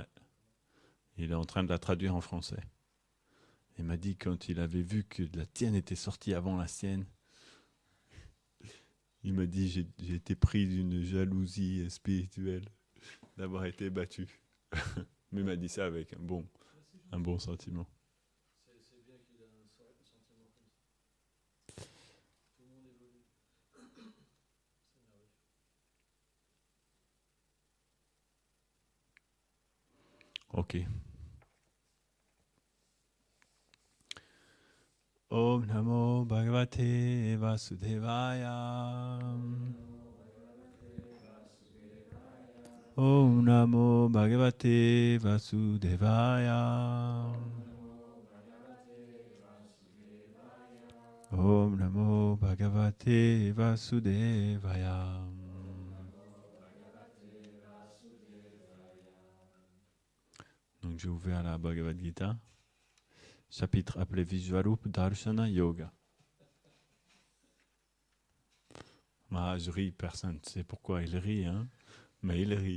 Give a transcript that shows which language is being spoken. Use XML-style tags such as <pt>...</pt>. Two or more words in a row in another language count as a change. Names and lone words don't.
<fr>Il est en train de la traduire en français. Il m'a dit quand il avait vu que la tienne était sortie avant la sienne, il m'a dit j'ai été pris d'une jalousie spirituelle d'avoir été battu. Mais il m'a dit ça avec un bon sentiment. C'est bien qu'il ait un sentiment comme ça. Tout le monde évolue. C'est merveilleux. Ok.</fr> <sa>Om Namo Bhagavate Vasudevaya. Om Namo Bhagavate Vasudevaya. Om Namo Bhagavate Vasudevaya.</sa> <fr>Donc j'ai ouvert la Bhagavad Gita, chapitre appelé Vishvarup Darshana Yoga. Je ris, personne ne sait pourquoi il rit, hein, mais il rit.</fr>